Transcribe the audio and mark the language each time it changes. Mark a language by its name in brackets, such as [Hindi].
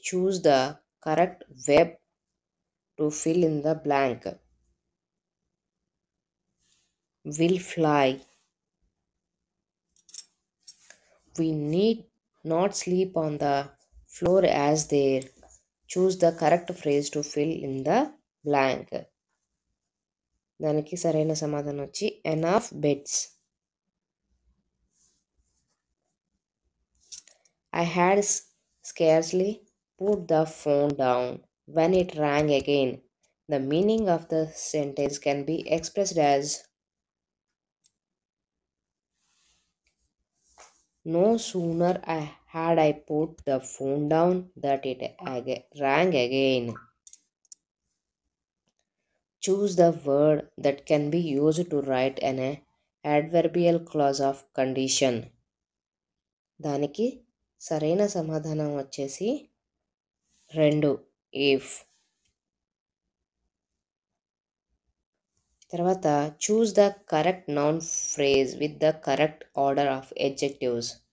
[English] Choose the correct verb to fill in the blank. Will fly. We need not sleep on the floor as there. Choose the correct phrase to fill in the blank. [Telugu] దానికి సరైన సమాధానం వచ్చి [English] enough beds. I had scarcely put the phone down when it rang again. The meaning of the sentence can be expressed as no sooner had I put the phone down that it rang again. Choose the word that can be used to write an adverbial clause of condition. [Telugu] దానికి సరైన సమాధానం వచ్చేసి 2 if. [English] తర్వాత choose the correct noun phrase with the correct order of adjectives.